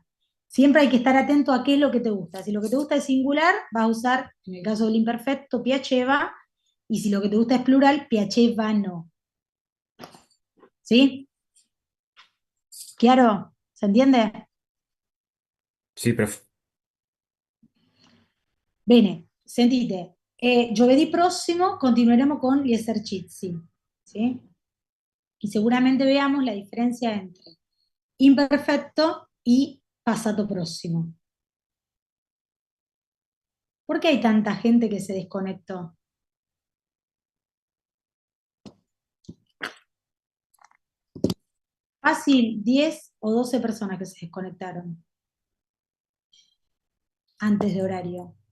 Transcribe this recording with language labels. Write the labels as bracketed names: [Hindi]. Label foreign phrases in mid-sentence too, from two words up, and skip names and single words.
[Spanish] Siempre hay que estar atento a qué es lo que te gusta. Si lo que te gusta es singular, vas a usar, en el caso del imperfecto, piaceva, y si lo que te gusta es plural, piacevano. ¿Sí? ¿Chiaro? ¿Se entiende? Sí, profe. [Italian] Bene, sentite, giovedì prossimo continueremo con gli esercizi, [Spanish] ¿sí? Y seguramente veamos la diferencia entre imperfecto y pasado próximo. ¿Por qué hay tanta gente que se desconectó? Fácil, 10 o 12 personas que se desconectaron antes de horario.